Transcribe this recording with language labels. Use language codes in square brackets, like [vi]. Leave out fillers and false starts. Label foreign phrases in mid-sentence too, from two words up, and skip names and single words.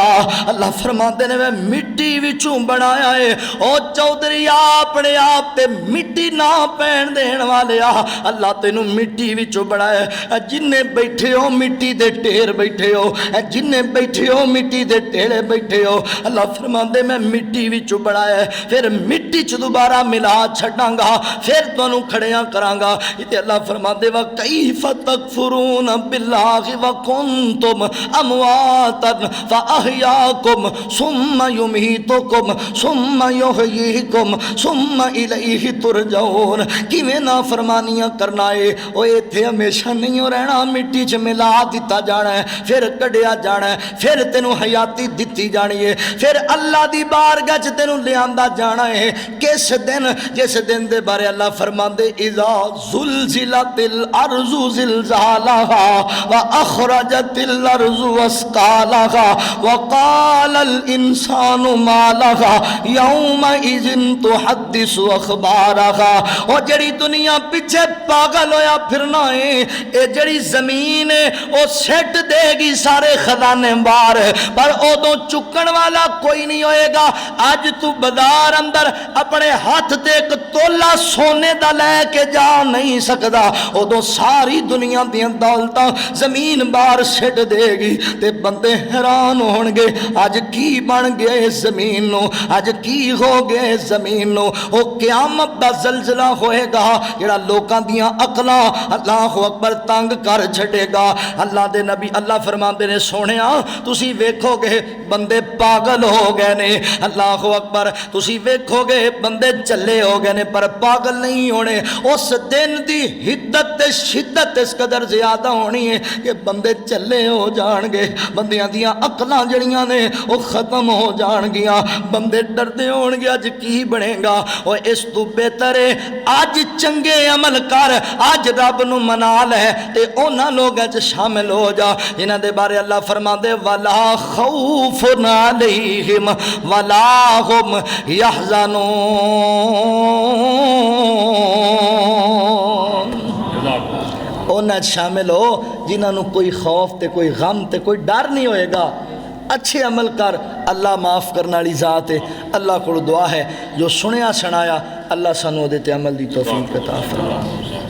[pa] اللہ فرماندے نے میں مٹی وچوں بنایا ہے، او چودھری اپنے آپ تے مٹی نہ پہن دین والے آ، اللہ تینوں مٹی وچوں بنایا ہے۔ جنہیں بیٹھے ہو مٹی دے ٹھیر بیٹھے ہو، جنہیں بیٹھے ہو مٹی دے ٹھیرے بیٹھے ہو، اللہ فرماندے میں مٹی وچوں بنایا ہے، پھر مٹی چ دوبارہ ملا چھڑاں گا، پھر تانوں کھڑیاں کراں گا۔ یہ اللہ فرماندے [ar] وَكَيْفَ تَكْفُرُونَ بِاللَّهِ وَكُنْتُمْ أَمْوَاتًا فَأَحْيَاكُمْ ثُمَّ يُمِيتُكُمْ ثُمَّ يُحْيِيكُمْ ثُمَّ إِلَيْهِ تُرْجَعُونَ۔ [pa] کیویں نافرمانیاں کرنا ہے، او ایتھے ہمیشہ نہیں رہنا، مٹی چ ملا دتا جانا ہے، پھر کڈیا جانا ہے، پھر تینوں حیاتی دتی جانی ہے، پھر اللہ دی بارگاہ چ تینوں لیاندا جانا ہے۔ کس دن؟ جس دن دے بارے اللہ فرماندے [ar] اذا زلزلت الارض زلزالہا واخرجت الارض اسقالہا وقال الانسان ما لها یومئذ تحدث اخبارها۔ [pa] او جڑی دنیا پیچھے پاگل ہویا پھرنا ہے، اے جڑی زمین ہے او سٹ دے گی سارے خزانے باہر، پر ادو چکن والا کوئی نہیں ہوئے گا۔ اج تو بازار اندر اپنے ہاتھ تے ایک تولا سونے دا لے کے جا نہیں سکدا، ادو ساری دنیا دیاں دولتاں زمین باہر سٹ دے گی تے بندے حیران ہون گے اج کی بن گیا اس زمین نو، اج کی ہو گیا اس زمین نو۔ او قیامت دا زلزلہ ہوئے گا جڑا لوکاں دیاں عقلاں [ar] اللہ اکبر [pa] تنگ کر چھڑے گا۔ اللہ دے نبی اللہ فرماندے نے سونیا تسی ویکھو گے بندے پاگل ہو گئے نے، [ar] اللہ اکبر [pa] تسی ویکھو گے بندے چلے ہو گئے نے، پر پاگل نہیں ہونے۔ اس دن دی حدت تے شدت اس قدر زیادہ ہونی ہے کہ بندے چلے ہو جان گے، بندیاں دیاں عقلاں جڑیاں نے وہ ختم ہو جان گیاں، بندے ڈردے ہون گے اج کی بنے گا۔ اور اس تو بہتر ہے اج چنگے عمل کر، اج رب نو منا لے تے انہاں لوگاں چ شامل ہو جا جنہاں دے بارے اللہ فرماندے [ar] ولا خوف علیہم ولا هم يحزنون۔ [pa] انہاں شامل ہو جنہاں نو کوئی خوف تے کوئی غم تے کوئی ڈر نہیں ہوئے گا۔ اچھے عمل کر، اللہ معاف کرنے والی ذات ہے۔ اللہ کو دعا ہے جو سنیا سنایا اللہ سانو دے تے عمل دی توفیق عطا فرمائے۔